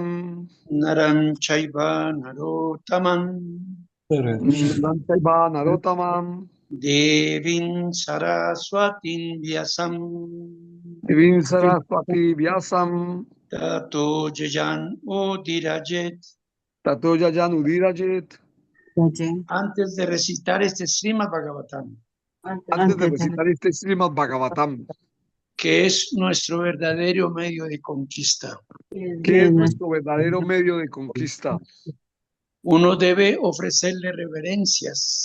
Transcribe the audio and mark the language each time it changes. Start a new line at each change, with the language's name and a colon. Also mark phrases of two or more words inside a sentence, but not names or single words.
Sanskrit: Naram Chaiva Narotaman Narantaiva Narotamam. Devim Saraswatim Vyasam Divin Saraswati Vyasam. Tato Jayan Udirajet. Tato Yayan Udirajet.
Spanish: Antes de recitar este Srimad Bhagavatam, Antes de recitar este Srimad Bhagavatam, que es nuestro verdadero medio de conquista, que es nuestro verdadero medio de conquista, uno debe ofrecerle reverencias